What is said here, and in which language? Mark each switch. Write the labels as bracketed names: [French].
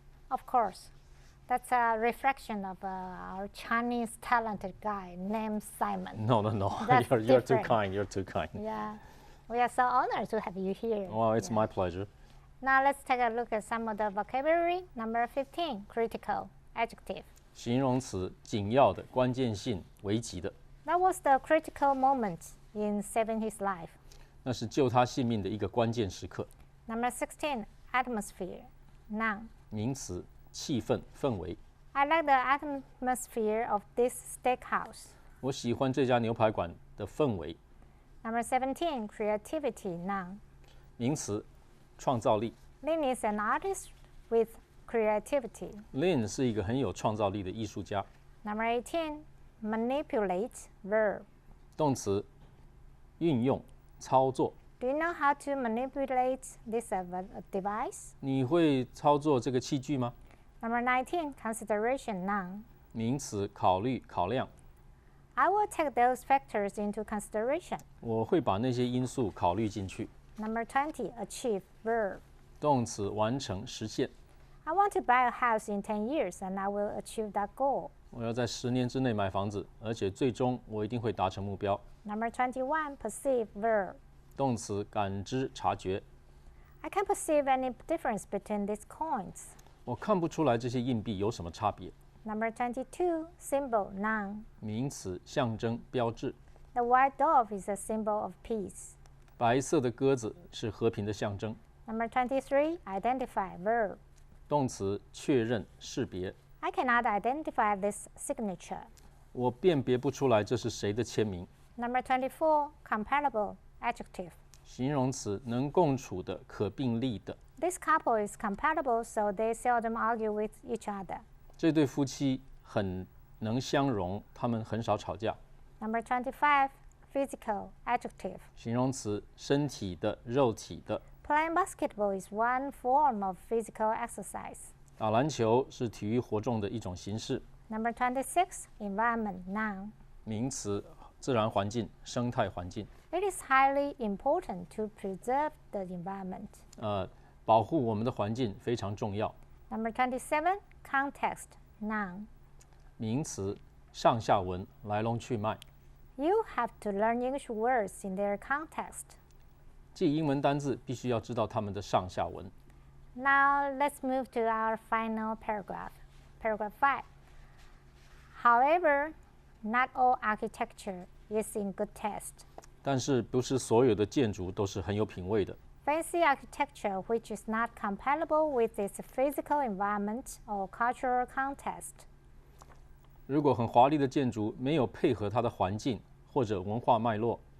[English] Of course. That's a reflection of our Chinese talented guy named Simon. No. That's You're too different. kind. You're too kind. Yeah. We are so honored to have you here. Well, it's Yeah. my pleasure. Now let's take a look at some of the vocabulary. Number 15, critical, adjective. [Chinese] 形容词，紧要的、关键性、危急的， [English] That was the critical moment in saving his life. [Chinese] 那是救他性命的一个关键时刻。 [English] Number 16, atmosphere, noun. [Chinese] 名词，气氛、氛围。 [English] I like the atmosphere of this steakhouse. [Chinese] 我喜欢这家牛排馆的氛围。 [English] Number 17, creativity, noun. [Chinese] 名词，创造力。 [English] Lin is an artist with creativity. [Chinese] Lin 是一个很有创造力的艺术家。 [English] Number 18, manipulate, verb. [Chinese] 动词，运用、操作。 [English] Do you know how to manipulate this device? [Chinese] 你会操作这个器具吗？ [English] Number 19, consideration noun. [Chinese] 名词，考虑、考量。 [English] I will take those factors into consideration. [Chinese] 我会把那些因素考虑进去。 [English] Number 20, achieve, verb. [Chinese] 动词，完成、实现。 [English] I want to buy a house in 10 years and I will achieve that goal. [Chinese] 我要在10年之内买房子，而且最终我一定会达成目标。 [English] Number 21, perceive, verb. [Chinese] 动词，感知、察觉。 [English] I can't perceive any difference between these coins. [Chinese] 我看不出来这些硬币有什么差别。 [English] Number 22, symbol, noun. [Chinese] 名词，象征、标志。 [English] The white dove is a symbol of peace. [Chinese] 白色的鸽子是和平的象征。 [English] Number 23, identify, verb. [Chinese] 动词，确认、识别。 [English] I cannot identify this signature. [Chinese] 我辨别不出来这是谁的签名。 [English] Number 24, compatible, adjective. [Chinese] 形容词，能共处的、可并立的。 [English] This couple is compatible, so they seldom argue with each other. [Chinese] 这对夫妻很能相容，他们很少吵架。 [English] Number 25, physical, adjective. [Chinese] 形容词，身体的、肉体的。 [English] Playing basketball is one form of physical exercise. [Chinese] 打篮球是体育活动的一种形式。 [English] Number 26, environment, noun. [Chinese] 名词，自然环境、生态环境。 [English] It is highly important to preserve the environment. [Chinese] 保护我们的环境非常重要。 [English] Number 27, context, noun. [Chinese] 名词，上下文、来龙去脉。 [English] You have to learn English words in their context. [Chinese] 记英文单字必须要知道它们的上下文。 [English] Now let's move to our final paragraph. Paragraph 5. However, not all architecture is in good taste. [Chinese] 但是不是所有的建筑都是很有品味的。 [English] Fancy architecture which is not compatible with its physical environment or cultural context. [Chinese] 如果很华丽的建筑没有配合它的环境或者文化脉络，